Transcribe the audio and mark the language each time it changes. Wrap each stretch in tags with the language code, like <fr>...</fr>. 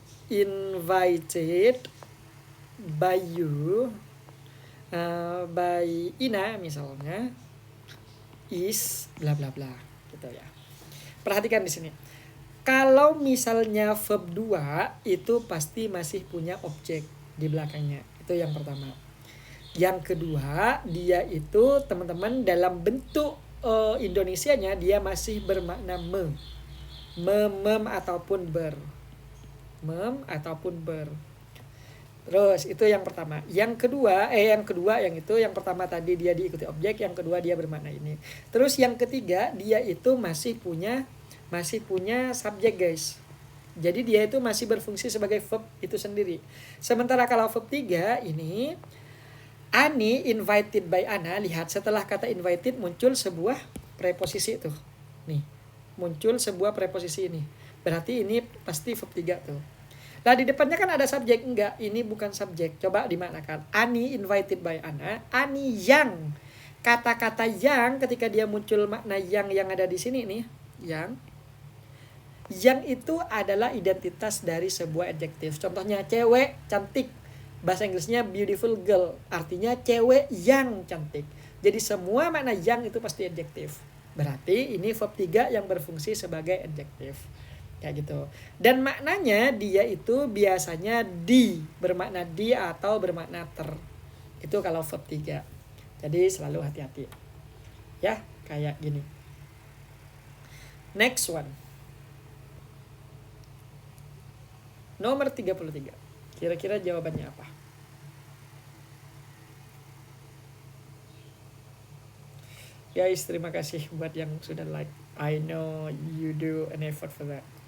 <en>Invited by you, by Ina</en> <id>misalnya,</id> <en>is bla bla bla</en> <id>gitu ya. Perhatikan di sini. Kalau misalnya verb 2 itu pasti masih punya objek di belakangnya. Itu yang pertama. Yang kedua, dia itu teman-teman dalam bentuk Indonesianya dia masih bermakna mem ataupun ber. Mem ataupun ber. Terus itu yang pertama. Yang kedua yang pertama tadi dia diikuti objek, yang kedua dia bermakna ini. Terus yang ketiga dia itu masih punya subjek, guys. Jadi dia itu masih berfungsi sebagai verb itu sendiri. Sementara kalau verb 3 ini</id> <en>Ani invited by Ana,</en> <id>lihat setelah kata invited muncul sebuah preposisi tuh. Nih, muncul sebuah preposisi ini. Berarti ini pasti verb 3 tuh. Nah di depannya kan ada subjek, enggak, ini bukan subjek. Coba dimaknakan.</id> <en>Ani invited by Ana,</en> <id>Ani yang. Kata-kata yang ketika dia muncul makna yang ada di sini nih, yang itu adalah identitas dari sebuah adjektif. Contohnya cewek cantik. Bahasa Inggrisnya</id> <en>beautiful girl,</en> <id>artinya cewek yang cantik. Jadi semua makna yang itu pasti adjektif. Berarti ini verb 3 yang berfungsi sebagai adjektif. Kayak gitu. Dan maknanya dia itu biasanya di, bermakna di atau bermakna ter. Itu kalau verb 3. Jadi selalu hati-hati. Ya, kayak gini.</id> <en>Next one.</en> <id>Nomor 33. Kira-kira jawabannya apa? Guys, terima kasih buat yang sudah like.</id> <en>I know you do an effort for that.</en>